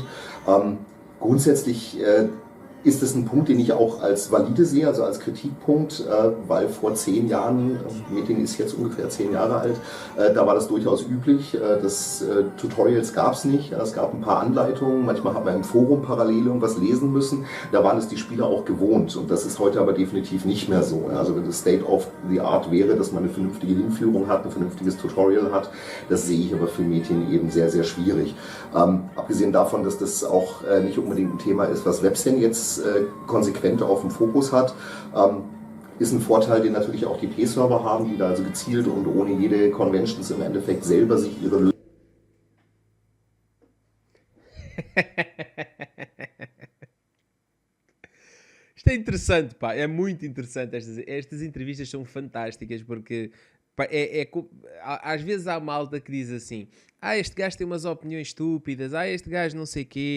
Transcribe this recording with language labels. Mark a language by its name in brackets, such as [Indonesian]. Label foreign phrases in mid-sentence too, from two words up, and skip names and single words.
[German] Grundsätzlich ist es ein Punkt, den ich auch als valide sehe, also als Kritikpunkt, weil vor 10 Jahren, Metin ist jetzt ungefähr 10 Jahre alt, da war das durchaus üblich. Tutorials gab es nicht, es gab ein paar Anleitungen, manchmal hat man im Forum parallel irgendwas lesen müssen, da waren es die Spieler auch gewohnt und das ist heute aber definitiv nicht mehr so. Also wenn das [English] State of the Art [German] wäre, dass man eine vernünftige Hinführung hat, ein vernünftiges Tutorial hat, das sehe ich aber für Metin eben sehr, sehr schwierig. Abgesehen davon, dass das auch nicht unbedingt ein Thema ist, was Websen jetzt konsequent auf dem Fokus hat, ist ein Vorteil, den natürlich auch die P-Server haben, die da also gezielt und ohne jede Conventions im Endeffekt selber sich ihre Lösungen. [Portuguese] Isto é interessante, pá, é muito interessante. Estas entrevistas são fantásticas porque pá, às vezes há malta que diz assim: este gajo tem umas opiniões estúpidas, este gajo não sei quê.